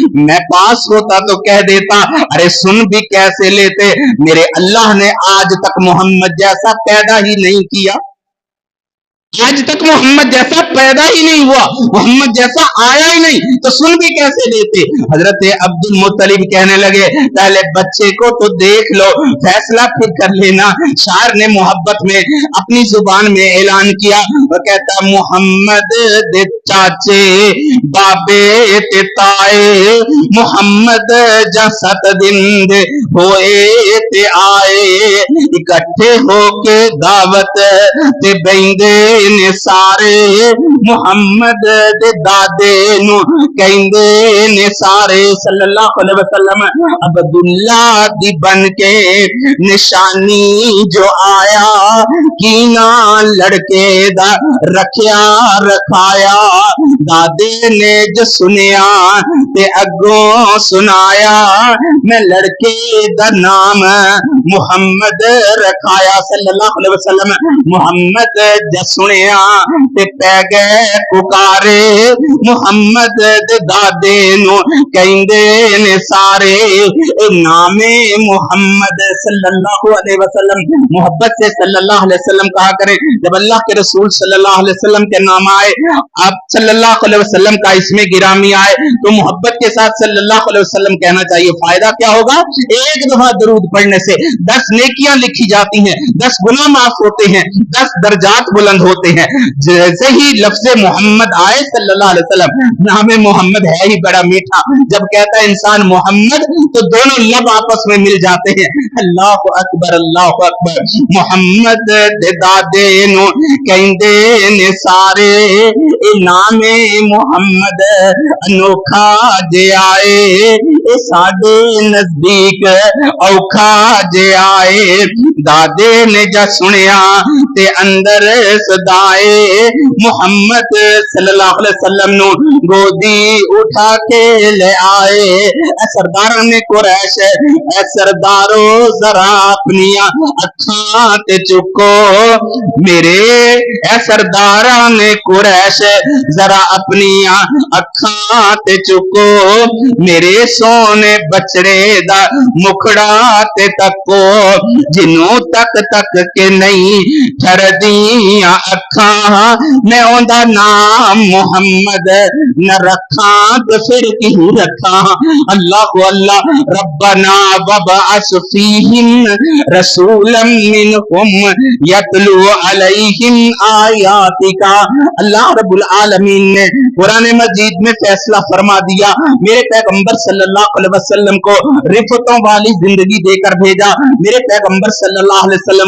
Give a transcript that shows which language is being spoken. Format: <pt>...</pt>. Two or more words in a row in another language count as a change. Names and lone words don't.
<ur>میں پاس ہوتا تو کہہ دیتا، ارے سن بھی کیسے لیتے، میرے اللہ نے آج تک محمد جیسا پیدا ہی نہیں کیا، آج تک محمد جیسا پیدا ہی نہیں ہوا، محمد جیسا آیا ہی نہیں، تو سن بھی کیسے لیتے. حضرت عبد المطلب کہنے لگے پہلے بچے کو تو دیکھ لو، فیصلہ پھر کر لینا. شاعر نے محبت میں اپنی زبان میں اعلان کیا، وہ کہتا</ur> <pa>محمد دے چاچے بابے تے تائے، محمد جا 7 دن دے ہوئے تے آئے، اکٹھے ہو کے دعوت تے بہندے نیں سارے، محمد دے دادے نوں کہندے نیں سارے</pa> <ar>صلى الله عليه وسلم.</ar> <pa>عبداللہ دی بن کے نشانی جو آیا، کینہ لڑکے دا رکھیا رکھایا، دادے نے جو سنیا تے اگوں سنایا، میں لڑکے دا نام محمد رکھایا</pa> <ar>صلى الله عليه وسلم.</ar> <pa>محمد جس سنیا تے پے گئے پکارے، محمد دے دادے نوں کہندے نیں سارے، نامے محمد</pa> <ar>صلى الله عليه وسلم.</ar> <ur>محبت سے</ur> <ar>صلى الله عليه وسلم</ar> <ur>کہا کریں۔ جب اللہ کے رسول</ur> <ar>صلى الله عليه وسلم</ar> <ur>کے نام آئے، آپ</ur> <ar>صلى الله عليه وسلم</ar> <ur>کا اسم گرامی آئے، تو محبت کے ساتھ</ur> <ar>صلى الله عليه وسلم</ar> <ur>کہنا چاہیے. فائدہ کیا ہوگا? ایک دفعہ درود پڑھنے سے 10 نیکیاں لکھی جاتی ہیں، 10 گناہ معاف ہوتے ہیں، 10 درجات بلند ہوتے ہیں. جیسے ہی لفظ محمد آئے</ur> <ar>صلى الله عليه وسلم,</ar> <ur>نام محمد ہے ہی بڑا میٹھا، جب کہتا ہے انسان محمد تو دونوں لب آپس میں مل جاتے ہیں.</ur> <ar>الله أكبر، الله أكبر.</ar> <pa>محمد دے دادے نوں کہندے نیں سارے، اے نامے محمد انوکھا جے آئے، اے ساڈے نزدیک اوکھا جے آئے، دادے نے جا سنیا تے اندر سدائے, मोहम्मद</pa> <ar>صلى الله عليه وسلم</ar> <pa>نوں گودی اٹھا کے لے آئے. سردار نے قریش، سردارو ذرا اپنی اکھاں تے چکو، میرے سردار نے قریش ذرا اپنی اکھاں تے چکو میرے سونے بچڑے دا مکھڑا تے تکو جنوں تک تک کے نہیں ٹھردیاں اکھاں میں اوندا نام محمد نہ رکھاں تے پھر کی رکھاں</pa> <ar>اللہ اللہ ربنا وبعث فیہم رسولا منہم یتلو علیہم آیاتک</ar> <ur>اللہ رب العالمین نے قرآن مجید میں فیصلہ فرما دیا میرے پیغمبر</ur> <ar>صلی اللہ علیہ وسلم</ar> <ur>کو رفتوں والی زندگی دے کر بھیجا میرے پیغمبر</ur> <ar>صلی اللہ علیہ وسلم</ar>